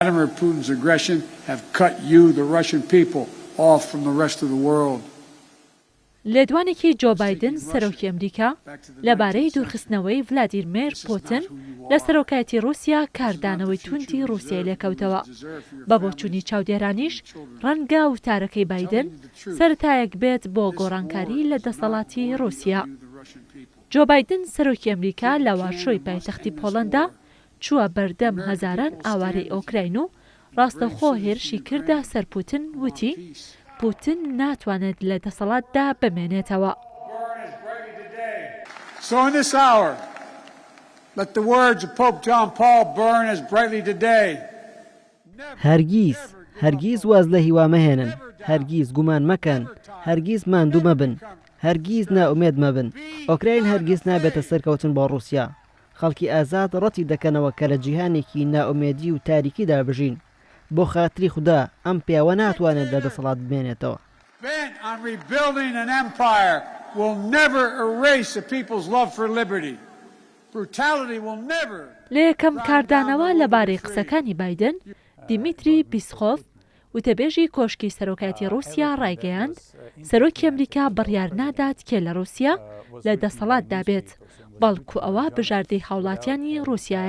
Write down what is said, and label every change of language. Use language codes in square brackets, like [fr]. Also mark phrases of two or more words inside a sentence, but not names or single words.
[en] Vladimir Putin's aggression have cut you, the Russian people, off from the rest of the world. [ckb] لێدوانێکی جۆ بایدن سەرۆکی ئەمریکا لەبارەی دوورخستنەوەی ڤلادیمیر پوتین لە سەرۆکایەتی رووسیا کاردانەوەی توندی رووسیای لێکەوتەوە. بە بۆچوونی چاودێرانیش ڕەنگە وتارەکەی بایدن سەرەتایەک بێت بۆ گۆڕانکاری لە دەسەڵاتی رووسیا. جۆ بایدن سەرۆکی ئەمریکا لە واشۆی پایتەختی پۆڵەندا چووە بەردەم هەزاران ئاوارەی ئۆکراین و ڕاستەوخۆ هێرشی کردە سەر پوتین، وتی پوتین ناتوانێت لە دەسەڵاتدا بمێنێتەوە. [en] So in this hour, let the words of Pope John Paul burn as brightly today. [ckb] هەرگیز واز لە هیوا مەهێنن، هەرگیز گومان مەکەن، هەرگیز ماندوو مەبن، هەرگیز نائومێد مەبن. ئۆکراین هەرگیز نابێتە سەرکەوتن بۆ رووسیا. خەڵکی ئازاد ڕەتی دەکەنەوە کە لە جیهانێکی نائومێدی و تاریکیدا بژین. بۆ خاتری خوددا ئەم پیاوە ناتوانێت لە دەسەڵات بمێنێتەوە. [en] Bent on rebuilding an empire will never erase a people's love for liberty. Brutality will never. [ckb] لە یەکەم کاردانەوە لەبارەی قسەکانی بایدن، دیمیتری پیسخۆف وتەبێژی کۆشکی سەرۆکایەتی رووسیا ڕایگەیاند سەرۆکی ئەمریکا بڕیار نادات کێ لە رووسیا لە دەسەڵاتدا بێت، بەڵکو ئەوە بژاردەی هاوڵاتیانی رووسیایە.